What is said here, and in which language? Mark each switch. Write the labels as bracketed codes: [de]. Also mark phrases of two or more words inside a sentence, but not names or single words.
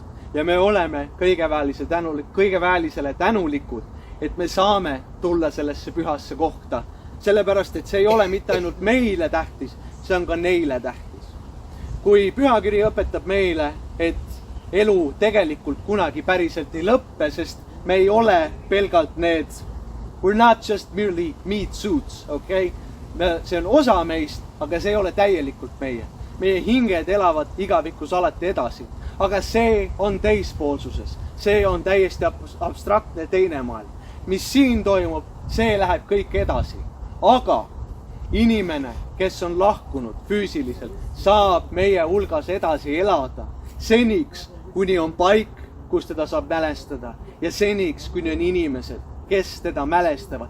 [et] Ja me oleme kõigeväelisele tänulikud, et me saame tulla sellesse pühasse kohta. Sellepärast, et see ei ole mitte ainult meile tähtis, see on ka neile tähtis. Kui pühakiri õpetab meile, et elu tegelikult kunagi päriselt ei lõppe, sest me ei ole pelgalt need, [en] we're not just merely meat suits, okay? [et] See on osa meist, aga see ei ole täielikult meie. Meie hinged elavad igavikus alati edasi, aga see on teispoolsuses. See on täiesti abstraktne teine maailm. Mis siin toimub, see läheb kõik edasi. Aga inimene, kes on lahkunud füüsiliselt, saab meie hulgas edasi elada seniks, kuni on paik, kus teda saab mälestada ja seniks, kuni on inimesed, kes teda mälestavad.